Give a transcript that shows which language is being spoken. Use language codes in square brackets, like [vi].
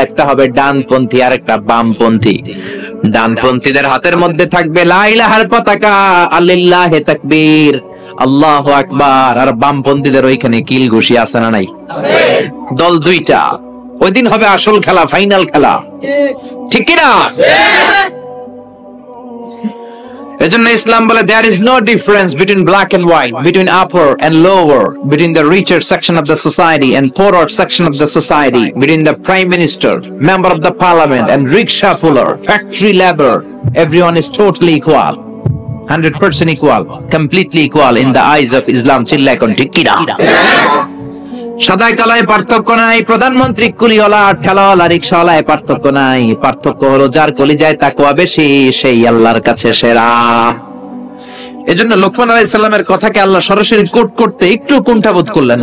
[bn] একটা হবে ডানপন্থী আর একটা বামপন্থী। ডানপন্থীদের হাতের মধ্যে থাকবে লা ইলাহার পতাকা, আল্লিল্লাহি তাকবীর, আল্লাহু আকবার। আর বামপন্থীদের ওইখানে কিল ঘুষি আছে না নাই? দল দুইটা। ওই দিন হবে আসল খেলা, ফাইনাল খেলা, ঠিক কি না? এজন্য ইসলাম বলে [en] there is no difference between black and white, between upper and lower, between the richer section of the society and poorer section of the society, between the prime minister, member of the parliament and rickshaw puller, factory labor. Everyone is totally equal, 100% equal, completely equal in the eyes of Islam. [bn] চিল্লা এখন ঠিক কি না? সাদা কালায় পার্থক্য নাই, প্রধানমন্ত্রী কুলিওয়ালা ঠেলাওয়ালা রিকশাওয়ালায় পার্থক্য নাই। পার্থক্য হলো যার কলিজায় তাকওয়া বেশি, সেই আল্লাহর কাছে সেরা। এজন্য লোকমান আলাইহিস সালামের কথাকে আল্লাহ সরাসরি কোট করতে একটু কুণ্ঠাবোধ করলেন।